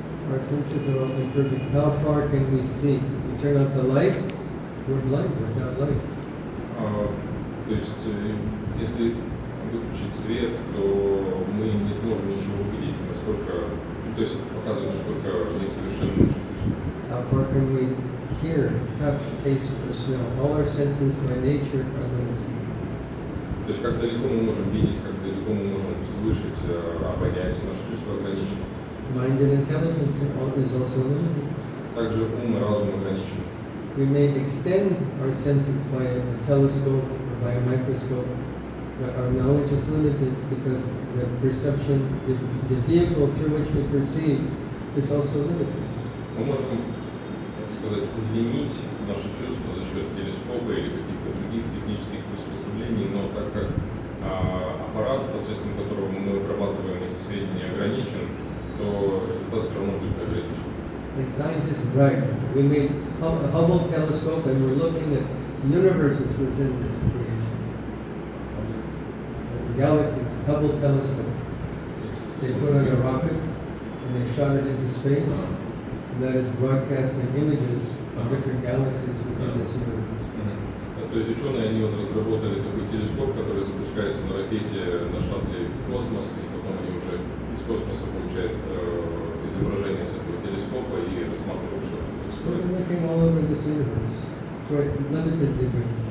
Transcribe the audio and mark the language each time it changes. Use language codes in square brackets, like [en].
[en] Our senses are all imperfect. How far can we see? We turn out the lights, we're blind without light. [ru] То есть, если выключить свет, то мы не сможем ничего увидеть, насколько, то есть показывает, насколько несовершенны наши чувства. [en] How far can we hear, touch, taste, or smell? All our senses by nature are limited. [ru] То есть, как далеко мы можем видеть, как далеко мы можем слышать, обонять, наши чувства ограничены. [en] Mind and intelligence is also limited. [ru] Также ум и разум ограничены. [en] We may extend our senses by a telescope or by a microscope, but our knowledge is limited because the perception, the vehicle through which we perceive is also limited. [ru] Мы можем, так сказать, удлинить наши чувства за счет телескопа или каких-то других технических приспособлений, но так как аппарат, посредством которого мы обрабатываем эти сведения, ограничен, то результат все равно будет ограничен. [en] Like scientists brag, we made a Hubble telescope and we're looking at universes within this creation. Galaxies, Hubble telescope. They put on a rocket and they shot it into space, and that is broadcasting images of different galaxies within this universe. [ru] То есть ученые, они вот разработали такой телескоп, который запускается на ракете, на шаттле в космос, и потом они уже из космоса получают изображение с этого телескопа и рассматривают все. [en] So they're looking all over this universe to a limited degree.